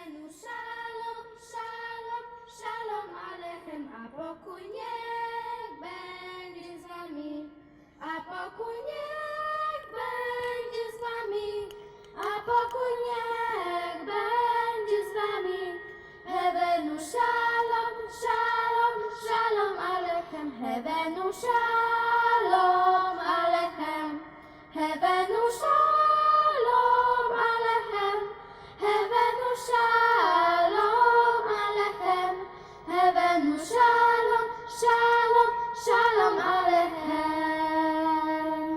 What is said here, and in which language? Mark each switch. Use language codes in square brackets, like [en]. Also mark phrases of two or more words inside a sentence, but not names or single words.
[he] שלום, שלום, שלום עליכם, [pl] a pokój niech będzie z wami, a pokój niech będzie z wami, a pokój niech będzie z wami. [he] הבאנו שלום, שלום, שלום עליכם, הבאנו שלום עליכם, הבאנו שלום עליכם, הבאנו שלום עליכם, הבאנו שלום, שלום, שלום עליכם.